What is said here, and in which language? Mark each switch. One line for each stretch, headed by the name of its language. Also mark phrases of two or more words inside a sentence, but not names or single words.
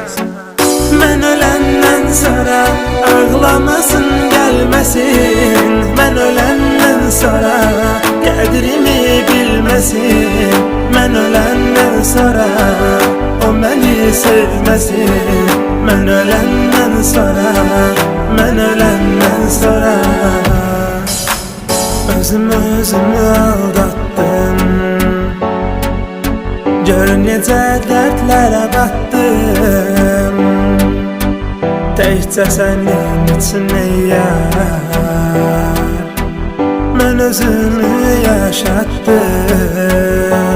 Turkish: Ben ölenden sonra ağlamasın gelmesin. Ben ölenden sonra kadrimi bilmesin. Ben ölenden sonra o beni sevmesin. Ben ölenden sonra, ben ölenden sonra özümü aldattım.
Azerbaijani: Gör necə dərdlərə batdım. Təkcə sənin üçün yar mən özümü yaşatdım.